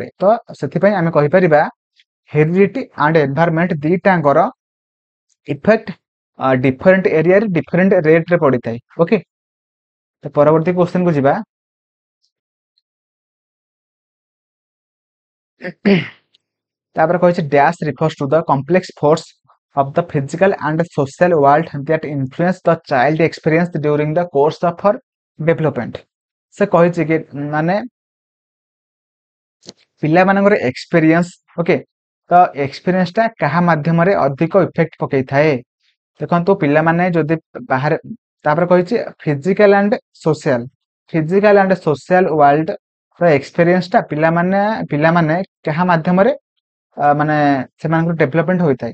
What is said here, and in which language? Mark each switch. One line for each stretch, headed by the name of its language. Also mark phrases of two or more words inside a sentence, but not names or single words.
Odia: ତ ସେଥିପାଇଁ ଆମେ କହିପାରିବା
English: heredity and environment
Odia: ଦିଟାଙ୍କର ଇଫେକ୍ଟ
English: different areaରେ different rateରେ
Odia: ପଡିଥାଏ।
English: ଓକେ,
Odia: ତ ପରବର୍ତ୍ତୀ କ୍ୱେଶ୍ଚନ କୁ ଯିବା। ତାପରେ କହିଛି
English: dash refers to the complex force of the physical and social world that influence the child experience during the course of her development।
Odia: ସେ କହିଛି କି ମାନେ ପିଲାମାନଙ୍କର ଏକ୍ସପିରିଏନ୍ସ, ଓକେ, ତ ଏକ୍ସପିରିଏନ୍ସ ଟା କାହା ମାଧ୍ୟମରେ ଅଧିକ ଇଫେକ୍ଟ ପକେଇଥାଏ? ଦେଖନ୍ତୁ ପିଲାମାନେ ଯଦି ବାହାରେ, ତାପରେ କହିଛି
English: physical and social world
Odia: ର ଏକ୍ସପିରିଏନ୍ସ ଟା ପିଲାମାନେ କାହା ମାଧ୍ୟମରେ ମାନେ ସେମାନଙ୍କର ଡେଭଲପମେଣ୍ଟ ହୋଇଥାଏ?